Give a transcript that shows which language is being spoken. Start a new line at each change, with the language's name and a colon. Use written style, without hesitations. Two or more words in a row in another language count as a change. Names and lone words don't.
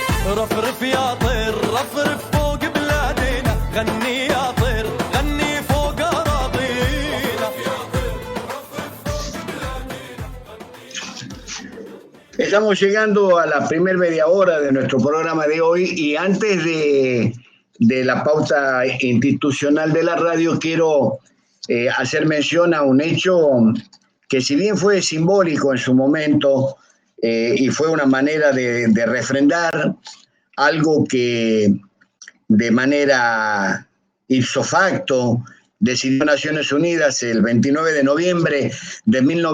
Arabic: رفرف يا طير رفرف فوق بلادنا غني يا طير غني فوق أراضينا.
Spanish: Estamos llegando a la primera media hora de nuestro programa de hoy y antes de la pauta institucional de la radio quiero hacer mención a un hecho que si bien fue simbólico en su momento y fue una manera de refrendar algo que de manera
Latin: ipso facto
Spanish: decidió Naciones Unidas el 29 de noviembre de